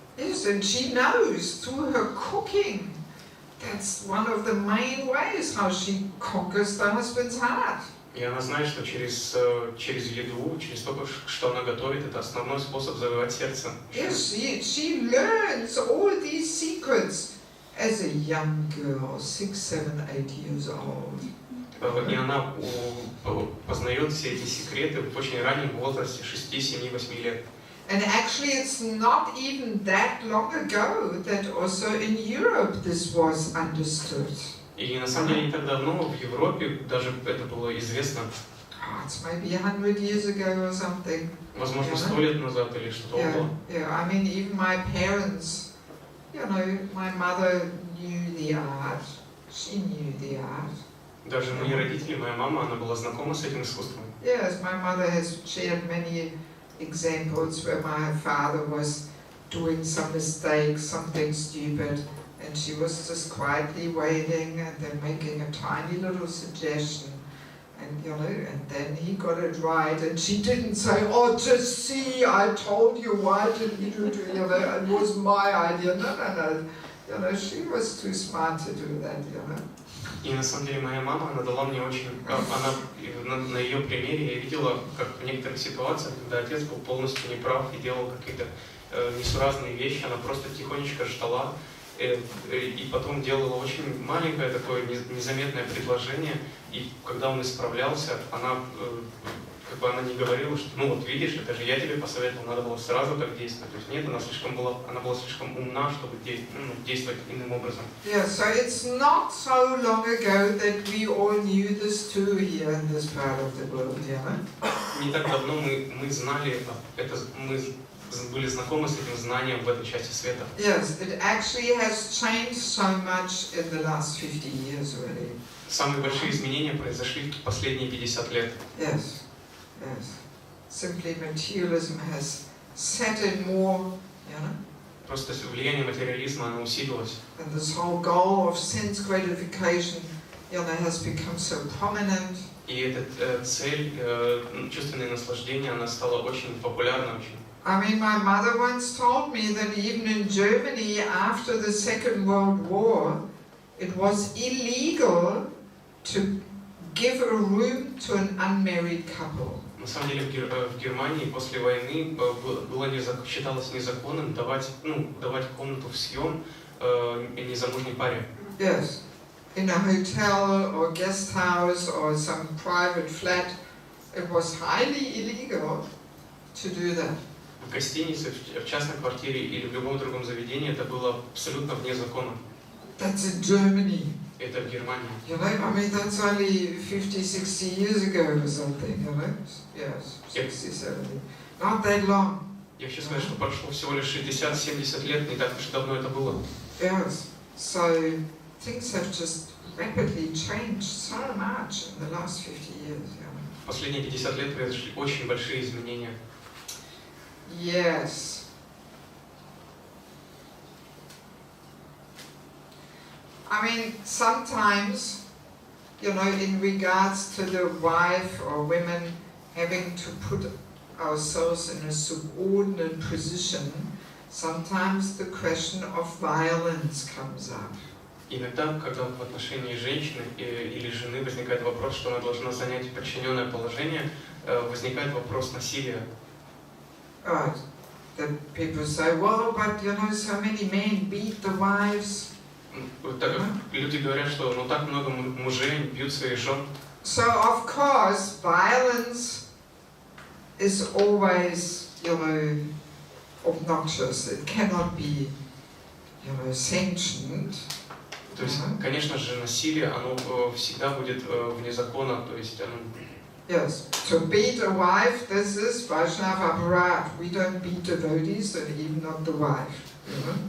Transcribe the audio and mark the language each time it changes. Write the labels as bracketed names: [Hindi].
[English] Yes, and she knows through her cooking. That's one of the main ways how she conquers the husband's heart. [Russian] И она знает, что через еду, через то, что она готовит, это основной способ завоевать сердце. [English] Yes, she learns all these secrets as a young girl, 6, 7, 8 years old. [Russian] И она познает все эти секреты в очень раннем возрасте, 6, 7, 8 лет. [English] And actually it's not even that long ago that also in Europe this was understood. [Russian] И на самом деле не так давно в Европе даже это было известно. [English] It's maybe 100 years ago or something. [Russian] Возможно, 100 лет назад или что-то около. [English] Yeah, I mean even my parents, my mother knew the art. She knew the art. [Russian] Даже мои родители, моя мама, она была знакома с этим искусством. [English] Yes, my mother has shared many examples where my father was doing some mistake, something stupid, and she was just quietly waiting and then making a tiny little suggestion, and and then he got it right, and she didn't say, "Oh, just see, I told you, why didn't you do it? It was my idea." No. She was too smart to do that. [Russian] И на самом деле моя мама, она дала мне очень, на ее примере я видела, как в некоторых ситуациях, когда отец был полностью неправ и делал какие-то несуразные вещи, она просто тихонечко ждала и потом делала очень маленькое такое незаметное предложение, и когда он исправлялся, она не говорила, что вот видишь, это же я тебе посоветовал, надо было сразу так действовать. То есть нет, она была слишком умна, чтобы действовать иным образом. [English] Yeah, so it's not so long ago that we all knew this too here in this part of the world, [Russian] Не так давно мы знали это, мы были знакомы с этим знанием в этой части света. [English] Yes, it actually has changed so much in the last 50 years, really. [Russian] Самые большие изменения произошли в последние 50 лет. [English] Yes, yes. Simply materialism has set in more, you know. [Russian] Просто влияние материализма, оно усилилось. [English] And this whole goal of sense gratification, you know, has become so prominent. [Russian] И эта цель, чувственное наслаждение, она стала очень популярна, очень. [English] I mean, my mother once told me that even in Germany, after the Second World War, it was illegal to give a room to an unmarried couple. [Russian] На самом деле в Германии после войны считалось незаконным давать комнату в съем незамужней паре. [English] Yes, in a hotel or guest house or some private flat, it was highly illegal to do that. [Russian] В гостинице, в частной квартире или в любом другом заведении это было абсолютно вне закона. [English] That's in Germany. [Russian] Это в Германии. [English] You know, I mean, that's only 50, 60 years ago or something, you know? Yes, 60, 70. Not that long. [Russian] Я хочу сказать, что прошло всего лишь 60-70 лет, не так уж давно это было. [English] Yes, so things have just rapidly changed so much in the last 50 years, you know? [Russian] В последние 50 лет произошли очень большие изменения. [English] Yes. I mean, sometimes, you know, in regards to the wife or women having to put ourselves in a subordinate position, sometimes the question of violence comes up. [Russian] Иногда, когда в отношении женщины или жены возникает вопрос, что она должна занять подчиненное положение, возникает вопрос насилия. [English] Right. That people say, well, but you know, so many men beat the wives. [Russian] Люди говорят, что так много мужей бьют своих жен. [English] So of course, violence is always, you know, obnoxious. It cannot be, you know, sanctioned. [Russian] То есть, конечно же, насилие, оно всегда будет вне закона, то есть оно... [English] Yes, to beat a wife, this is Vaishnava aparat. We don't beat devotees, and even not the wife.